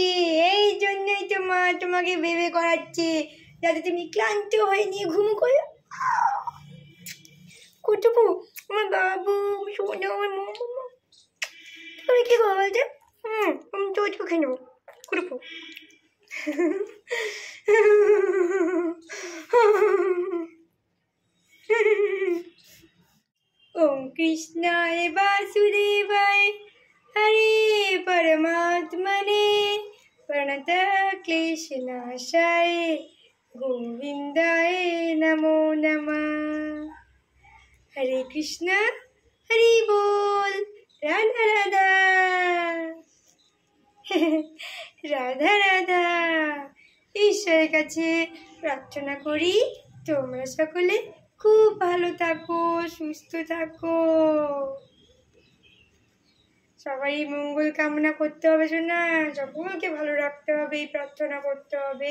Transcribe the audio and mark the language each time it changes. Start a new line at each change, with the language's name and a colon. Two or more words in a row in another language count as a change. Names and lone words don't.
Bangla: এই জন্যই তো মা তোমাকে বেবে করাচ্ছে, যাতে তুমি ক্লান্ত হয়ে নিয়ে ঘুম করো। কুটুকু আমার বাবু সোনা, আমার মা, তুমি কি করো বলতে? আমি তো খেয়ে নেবো কুটুকু।
Sanskrit: ओम कृष्णाय वासुदेवाय हरे परमात्मने प्रणत क्लेशनाशाय गोविंदाय नमो नमः।
Bangla: হরে কৃষ্ণ হরি বোল, রাধা রাধা রাধা রাধা। ঈশ্বরের কাছে প্রার্থনা করি তোমরা সকলে খুব ভালো থাকো, সুস্থ থাকো। সবাই মঙ্গল কামনা করতে হবে শোনা, সকলকে ভালো রাখতে হবে, এই প্রার্থনা করতে হবে।